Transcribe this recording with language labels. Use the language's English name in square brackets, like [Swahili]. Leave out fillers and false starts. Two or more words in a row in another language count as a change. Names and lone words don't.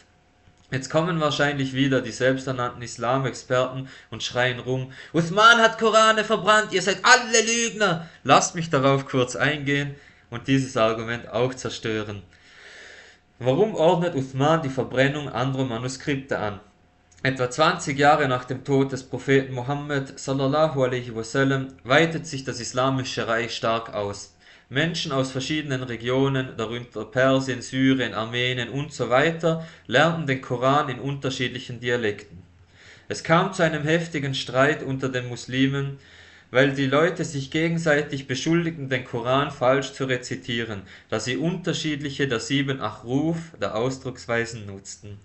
[German] Jetzt kommen wahrscheinlich wieder die selbsternannten Islamexperten und schreien rum, Uthman hat Korane verbrannt, ihr seid alle Lügner. Lasst mich darauf kurz eingehen und dieses Argument auch zerstören. Warum ordnet Uthman die Verbrennung anderer Manuskripte an? Etwa 20 Jahre nach dem Tod des Propheten Mohammed [Arabic] صلى الله عليه وسلم [German] weitet sich das Islamische Reich stark aus. Menschen aus verschiedenen Regionen, darunter Persien, Syrien, Armenien usw., lernten den Koran in unterschiedlichen Dialekten. Es kam zu einem heftigen Streit unter den Muslimen, weil die Leute sich gegenseitig beschuldigten, den Koran falsch zu rezitieren, da sie unterschiedliche der 7 Achruf, der Ausdrucksweisen, nutzten.